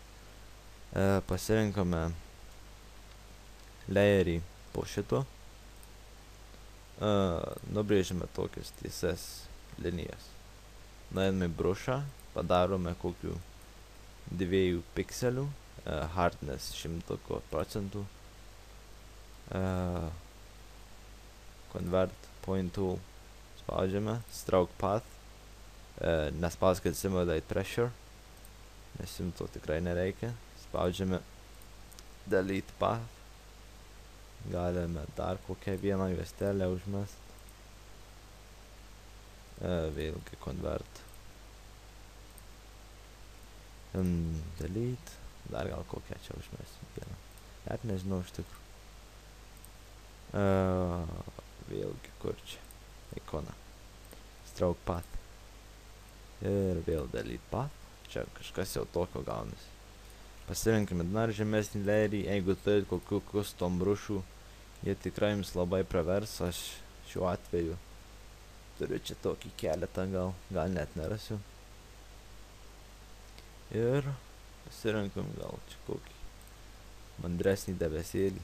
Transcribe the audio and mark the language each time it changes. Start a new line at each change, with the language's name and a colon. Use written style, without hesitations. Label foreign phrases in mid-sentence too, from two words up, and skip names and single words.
Lithuanian: Pasirinkame layerį po šito. Nubrėžime tokias tiesias linijas. Nuėjame į brušą, padarome kokių 2 pikselių,
English: hardness 100%. Convert point tool spaudžiame, stroke path, nespauskit simulate pressure,
Lithuanian: nes jums to tikrai nereikia. Spaudžiame
English: delete path.
Lithuanian: Galime dar kokią vieną juostelę užmest. Vėlgi convert. Delete. Dar gal kokią čia užmesim vieną. Net nežinau iš tikrųjų. Vėlgi kur čia? Ikona.
English: Stroke path.
Lithuanian: Ir vėl
English: delete path.
Lithuanian: Čia kažkas jau tokio gaunasi. Pasirinkime dar žemesnį layerį, jeigu turit kokių custom brušų, jie tikrai jums labai pravers. Aš šiuo atveju turiu čia tokį keletą, gal net nerasiu. Ir pasirinkam gal čia kokį mandresnį debesėlį.